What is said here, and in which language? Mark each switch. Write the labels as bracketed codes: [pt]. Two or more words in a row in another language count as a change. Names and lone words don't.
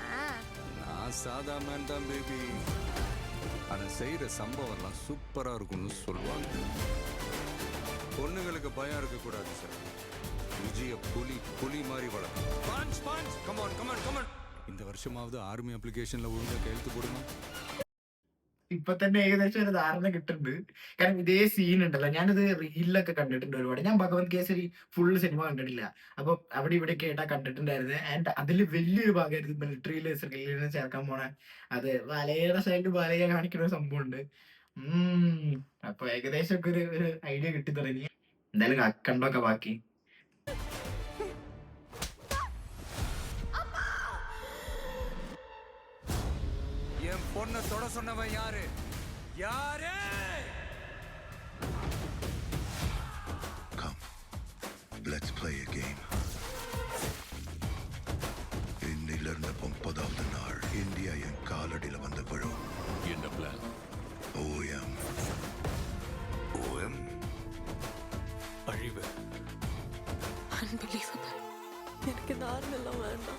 [ta] நான் சாதா மேன் தான் பேபி. அவன் செய்கிற சம்பவம்லாம் சூப்பராக இருக்கும்னு சொல்லுவாங்க. பொண்ணுங்களுக்கு பயம் இருக்கக்கூடாது சார். விஜய புலி மாதிரி வளர்க்கும். [en] punch punch come on come on come on. [ta] இந்த வருஷமாவது [en] army application [ta] ஒழுங்காக கையெழுத்து போடுமா? [ml] ഇപ്പൊ തന്നെ ഏകദേശം ഒരു ധാരണ കിട്ടുന്നുണ്ട്. കാരണം ഇതേ സീൻ ഉണ്ടല്ലോ, ഞാനിത് റീലിലൊക്കെ കണ്ടിട്ടുണ്ട് ഒരുപാട്. ഞാൻ ഭഗവന്ത് കേസരി ഫുൾ സിനിമ കണ്ടിട്ടില്ല. അപ്പൊ അവിടെ ഇവിടെ കേട്ടാ കണ്ടിട്ടുണ്ടായിരുന്നത്. ആൻഡ് അതിൽ വലിയൊരു ഭാഗമായിരുന്നു മിലിറ്ററിയിൽ ശ്രീലീലിനെ ചേർക്കാൻ പോണ അത് വലയുടെ സൈഡിൽ വലയെ കാണിക്കുന്ന ഒരു സംഭവം ഉണ്ട്. അപ്പൊ ഏകദേശം ഒക്കെ ഒരു ഐഡിയ കിട്ടി തുടങ്ങി. എന്തായാലും കണ്ടോക്കെ ബാക്കി. [ta] என் பொண்ணை தொட சொன்னவன் யாரு? யாரு? [en] Come, let's play a game. [ta] இன்னிலிருந்து 30வது நாள் இந்தியா என் காலடியில் வந்து விழும். என்ன பிளான்? OM. OM அழிவு. அன்பிலீவபிள். எனக்கு இந்த ஆர்மெல்லாம் வேண்டாம்.